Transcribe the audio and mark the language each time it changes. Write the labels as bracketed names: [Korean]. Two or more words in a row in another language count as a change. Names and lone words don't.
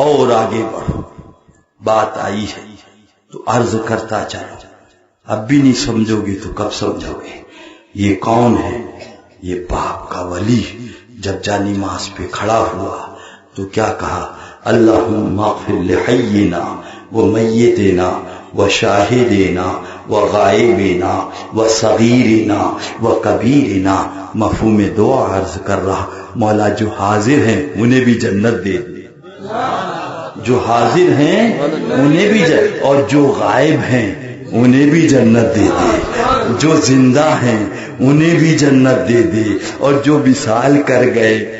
[Urdu] اور آگے بڑھو، بات آئی ہے تو عرض کرتا چلو، اب بھی نہیں سمجھو گے تو کب سمجھو گے؟ یہ کون ہے؟ یہ باپ کا ولی جب جانماز پہ کھڑا ہوا تو کیا کہا؟ [Arabic] اللہم اغفر لحینا و میتنا و شاہدنا و غائبنا و صغیرنا و کبیرنا۔ [Urdu] مفہوم دعا عرض کر رہا، مولا جو حاضر ہیں انہیں بھی جنت دے دے، جو حاضر ہیں انہیں بھی جنت، اور جو غائب ہیں انہیں بھی جنت دے دے، جو زندہ ہیں انہیں بھی جنت دے دے اور جو وصال کر گئے